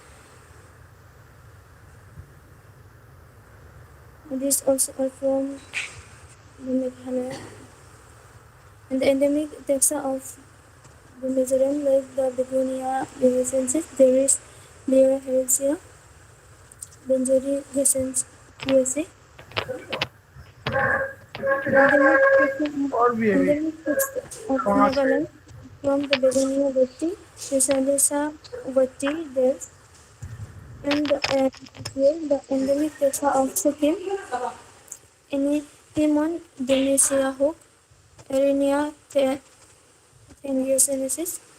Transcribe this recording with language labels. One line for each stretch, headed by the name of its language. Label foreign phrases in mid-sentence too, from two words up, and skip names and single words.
English: These also are from the Meghalaya, and the endemic taxa of the Mizoram, like the Begonia vivacensis, there is Lea heresia, Benjari gesens USA. The
Hindi: और भी है भी
English: endemic taxa of 5 Nagaland from the Begonia vati, Risalisa vati, there, and here the endemic taxa of Sikkim, Hemon Demesia hook, Erenia Tengiacenesis.